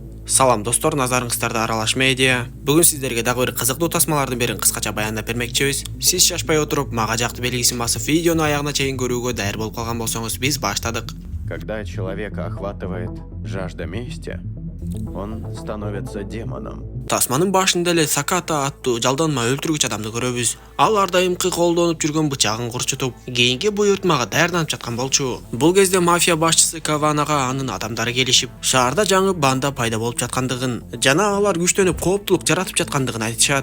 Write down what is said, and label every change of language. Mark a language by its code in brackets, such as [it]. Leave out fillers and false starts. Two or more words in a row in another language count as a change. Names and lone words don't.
[ky] Салам достор, назарыңыздарда Аралаш медиа. Бүгін сіздерге дагы бир кызыктуу тасмалардын берин кыскача баяндап бермекчибиз. Сиз шашпай отуруп, мага жакты белгисин басып, видеону аягына чейин көрүүгө даяр болуп калган болсоңуз, биз баштадык. [ru] Когда человека охватывает жажда мести, он становится демоном. [ky] Тасманын башында эле Саката аттуу жалданма өлтүргүч адамды көрөбүз. Ал ар дайымкы колдонуп жүргөн бычагын курчутуп, кийинки буйртмага даярданып жаткан болчу. Бул кезде мафия башчысы Каванага анын адамдары келишип, шаарда жаңы банда пайда болуп жаткандыгын жана алар күчтөнүп кооптулук жаратып жаткандыгын айтышат.